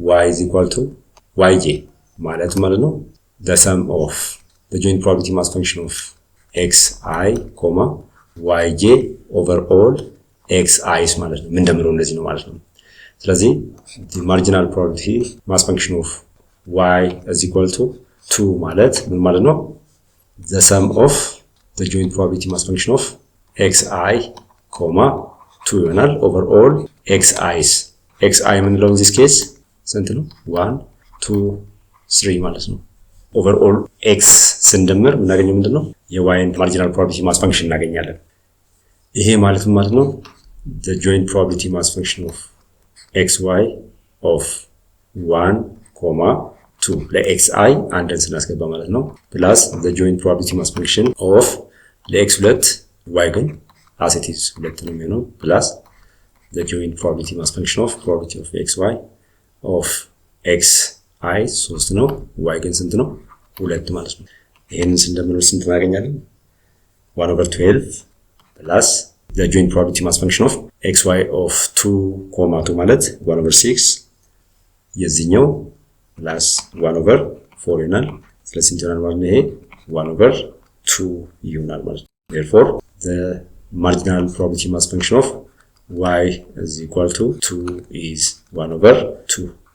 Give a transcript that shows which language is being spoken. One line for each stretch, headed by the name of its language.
English: is equal to yj
Amharic: ማለት ነው
English: the sum of the joint probability mass function of xi, yj over all xi's
Amharic: ማለት ነው። ምን ደምረው እንደዚህ ነው ማለት ነው።
English: ስለዚህ the marginal probability mass function of y is equal to 2
Amharic: ማለት ምን ማለት ነው?
English: the sum of the joint probability mass function of xi, 2
Amharic: ይሆናል
English: over all xi's xi
Amharic: የምንለው in this case ስንት ነው? 1 2 3 ማለት ነው።
English: over all x
Amharic: ስንደምር የምናገኘው ምንድነው?
English: የyን marginal probability mass function እናገኛለን።
Amharic: ይሄ ማለት ነው
English: the joint probability mass function of xy of 1, 2
Amharic: ለxi አንድን ስናስገባ ማለት ነው
English: plus the joint probability mass function of ለx2 y ግን as it is 2
Amharic: ነው የሚሆነው
English: plus the joint probability mass function of probability of xy of xi 3 ነው y ግን ስንት ነው?
Amharic: 2 ማለት ነው። ይሄንን ስንደምር ስንት እናገኛለን?
English: 1 over 12 plus the joint probability mass function of xy of 2, 2
Amharic: ማለት 1 over 6 የዚህኛው
English: plus 1 over 4
Amharic: ይሆናል። ስለዚህ ስንት ይሆናል ማለት ነው? ይሄ 1 over 2 ይሆናል ማለት ነው።
English: therefore the marginal probability mass function of y is equal to 2 is 1 over 2